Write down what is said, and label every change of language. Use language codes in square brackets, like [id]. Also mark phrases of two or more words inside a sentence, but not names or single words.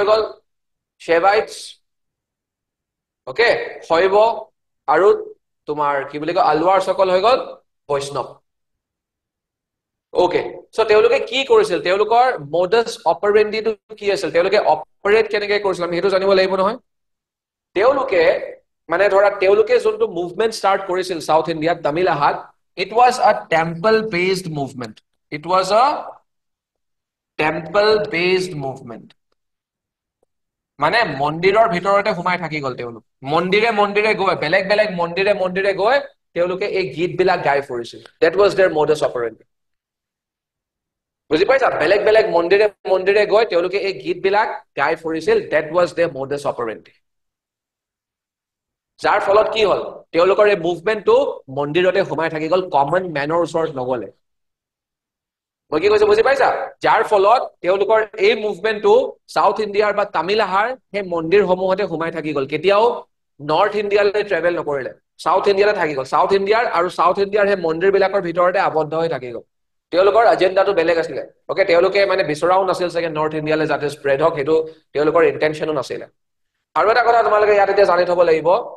[as] গল শেভাইটছ ওকে শৈব আৰু তোমাৰ কি বুলি কয় আলৱাৰ সকল হৈ গল বৈষ্ণৱ ওকে So তেওঁলোকে কি কৰিছিল তেওঁলোকৰ [en] modus operandi [as] টো কি আছিল তেওঁলোকে অপাৰেট কেনেকৈ কৰিছিল আমি হেতু জানিব লাগিব নহয় তেওঁলোকে মানে ধৰা তেওঁলোকে যোনটো [en] movement start [as] কৰিছিল সাউথ ইণ্ডিয়াত তামিলহাট [en] it was a temple based movement it was a temple based movement [as] মানে মন্দিৰৰ ভিতৰতে সোমাই থাকি গল তেওঁলোক মন্দিৰে মন্দিৰে গৈ বেলেগ বেলেগ মন্দিৰে গৈ তেওঁলোকে এই গীত বিলাক গাই ফুৰিছিল [en] that was their modus operandi [as] বুজি পাইছা বেলেগ বেলেগ মন্দিৰে গৈ তেওঁলোকে এই গীত বিলাক গাই ফুৰিছিল [en] that was their modus operandi [as] যাৰ ফলত কি হল তেওঁলোকৰ এই মুভমেন্টটো মন্দিৰতে সোমাই থাকি গল [en] common manৰ [as] ওচৰত নগলে মই কি কৈছো বুজি পাইছা যাৰ ফলত তেওঁলোকৰ এই মুভমেন্টটো সাউথ ইণ্ডিয়াৰ বা তামিলহাৰ সেই মন্দিৰসমূহতে সোমাই থাকি গল কেতিয়াও নৰ্থ ইণ্ডিয়ালৈ ট্ৰেভেল নকৰিলে সাউথ ইণ্ডিয়াতে থাকি গল সাউথ ইণ্ডিয়াৰ আৰু সাউথ ইণ্ডিয়াৰ সেই মন্দিৰবিলাকৰ ভিতৰতে আবদ্ধ হৈ থাকি গল তেওঁলোকৰ এজেন্ডাটো বেলেগ আছিলে ওকে তেওঁলোকে মানে বিচৰাও নাছিল চাগে নৰ্থ ইণ্ডিয়ালৈ যাতে স্প্ৰেড হওক সেইটো তেওঁলোকৰ ইন্টেনশনো নাছিলে আৰু এটা কথা তোমালোকে ইয়াত এতিয়া জানি থব লাগিব